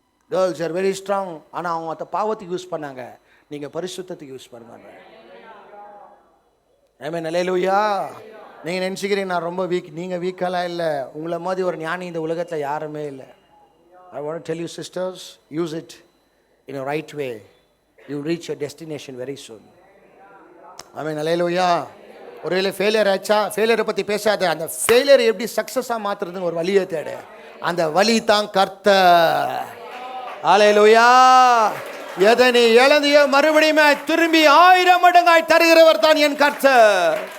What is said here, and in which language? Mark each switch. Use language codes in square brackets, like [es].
[en] Girls are very strong. [ta] ஆனால் அவங்க அந்த பாவத்துக்கு யூஸ் பண்ணாங்க, நீங்கள் பரிசுத்தத்துக்கு யூஸ் பண்ணுவாங்க. ஆமென், அல்லேலூயா. நீங்கள் நினச்சிக்கிறீங்க நான் ரொம்ப வீக். நீங்கள் வீக்கெல்லாம் இல்லை. உங்களை மாதிரி ஒரு ஞானி இந்த உலகத்தில் யாருமே இல்லை. [en] I want to tell you sisters, use it in a right way. You will reach your destination very soon. [ta] ஆமென், அல்லேலூயா. ஒருவேளை ஃபெயிலியர் ஆச்சா, ஃபெயிலியரை பற்றி பேசாத. அந்த ஃபெயிலியர் எப்படி சக்ஸஸாக மாற்றுறதுன்னு ஒரு வழியை தேடு. அந்த வழி தான் கர்த்தர். அல்லேலூயா. எதை நீ இழந்தியோ மறுபடியும் திரும்பி 1000 மடங்காய் தருகிறவர் தான் என் கர்த்தர்.